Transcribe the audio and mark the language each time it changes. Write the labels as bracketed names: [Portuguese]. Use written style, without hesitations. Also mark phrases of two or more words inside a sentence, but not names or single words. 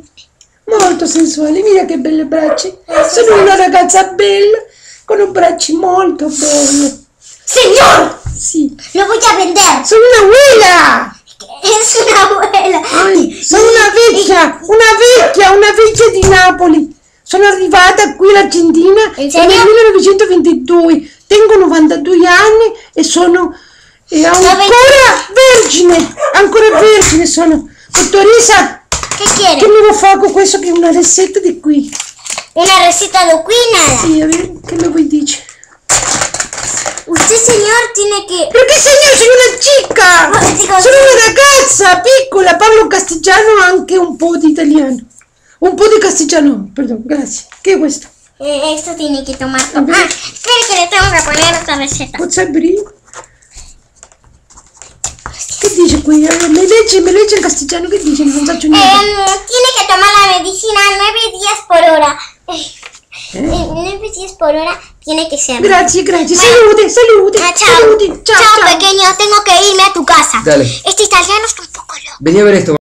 [Italian] Molto sensuale, mira che belle braccia! Sono una ragazza bella, con bracci molto belli. [Spanish] ¡Señor! [Italian] Sì. [Spanish] ¡Lo voy a vender! [Italian] Sono un'abuela! [Spanish] Es una abuela. [Italian] Sono una vecchia di Napoli. Sono arrivata qui in Argentina In nel serio? 1922. Tengo 92 anni e sono ancora vergine sono. Dottoressa, [Spanish] ¿Qué quiere? [Italian] che mi fa con questo che è una ricetta di qui? [Spanish] ¿Una receta de nada? Sì, a ver, [Italian] che mi vuoi dire? [Spanish] Usted, señor, tiene que... [Italian] Perché signor, sono una chica! Sono una ragazza piccola, parlo castigiano e anche un po' di italiano. Un po' di castigiano, perdón, grazie. Che è questo? [Spanish] Esto tiene que tomar... espere que le tengo que poner otra receta. [Italian] Posso aprire? Che dice qui? Mi legge in castigiano, che dice? Non faccio niente. [Spanish] Tiene que tomar la medicina 9 días por hora. 9 días por hora tiene que ser. [Italian] Grazie. [Spanish] Bueno. [Italian] Salute. [Spanish] Chao, [Italian] Ciao. [Spanish] pequeño, tengo que irme a tu casa. Dale. Este italiano está un poco loco. Vení a ver esto.